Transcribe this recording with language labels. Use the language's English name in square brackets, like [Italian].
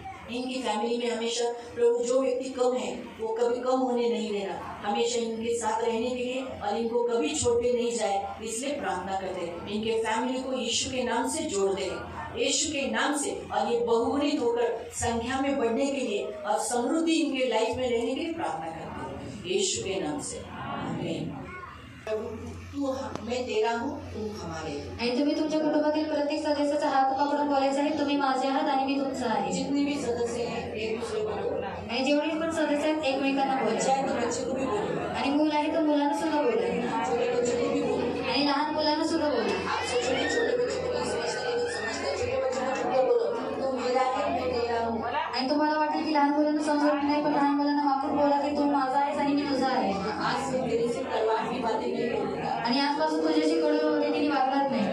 [Hindi] इनकी फैमिली में हमेशा प्रभु जो व्यक्ति कम है वो कभी कम होने नहीं देना, हमेशा इनके साथ रहने के लिए और इनको कभी छोड़ के नहीं जाए, इसलिए प्रार्थना करते हैं। इनके फैमिली को यीशु के नाम से जोड़ दे, यीशु के नाम से, और ये बहुगुणित होकर संख्या में बढ़ने के लिए और समृद्धि इनके लाइफ में रहने के लिए प्रार्थना करते हैं यीशु के नाम से। आमीन। तू मैं तेरा हूँ, तू हमारे। [Marathi] आणि तुम्ही तुमच्या कुटुंबातील प्रत्येक सदस्याचा हात पकडून बोलायचा आहे, तुम्ही माझे आहात आणि मी तुमचा आहे। [Hindi] जितने भी सदस्य हैं एक दूसरे को बोला, [Marathi] आणि जेवढे पण सदस्य आहेत एकमेकांना बोला। [Hindi] चाहे तो बच्चे को भी बोलो, [Marathi] आणि मूल आहे तर मुलांना सुद्धा बोला, [Hindi] छोटे बच्चे को भी बोलो, [Marathi] आणि लहान मुलांना सुद्धा बोला। [Hindi] आपसे छोटे बच्चे को नहीं समझता, लेकिन समझता है, छोटे बच्चे को छोटे बोलो, तू मेरा है मैं तेरा हूँ। [Marathi] आणि तुम्हाला वाटेल की लहान मुलांना समजत नाही, पण लहान मुलांना वापरून बोला की तू माझा आहेस आणि मी तुझा आहे। [Hindi] आज से तेरे से कड़वाहट की बातें नहीं बोलूंगा, [Marathi] आणि आजपासून तुझ्याशी कडू रीतीने वागणार नाही,